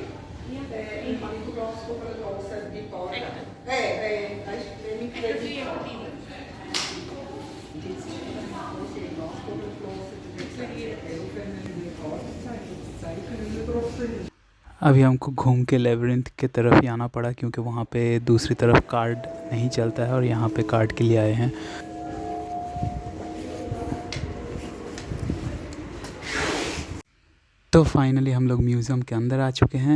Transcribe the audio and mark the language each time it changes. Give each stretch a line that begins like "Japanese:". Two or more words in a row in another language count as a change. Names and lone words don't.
German: Ich habe die Glaskugeln draussen mit Barren. Weißt du, wenn ich
Hindi: अभी हमको घूम के लेबरिंथ के तरफ ही आना पड़ा क्योंकि वहाँ पे दूसरी तरफ कार्ड नहीं चलता है और यहाँ पे कार्ड के लिए आए हैं। तो फाइनली हम लोग म्यूज़ियम के अंदर आ चुके हैं।